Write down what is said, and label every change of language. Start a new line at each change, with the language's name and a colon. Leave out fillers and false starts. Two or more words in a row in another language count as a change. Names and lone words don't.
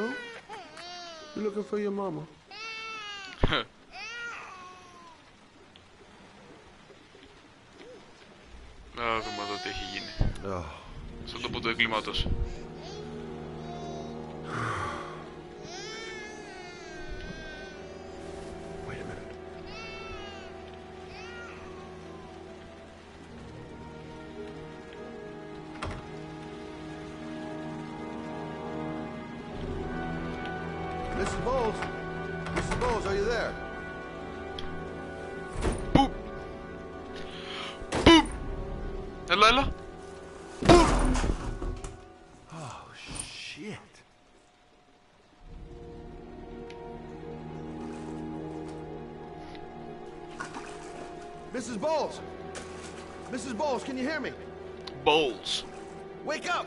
English: You looking for your mama?
Greek: Να δούμε εδώ τι έχει γίνει. Στον τόπο του εγκλήματος.
English: Wait a minute. Mrs. Bowles? Mrs. Bowles, are you there? Πουπ! Πουπ!
Greek: Έλα, έλα.
English: Oh, shit. Mrs. Bowles! Mrs. Bowles, can you hear me? Balls. Wake up!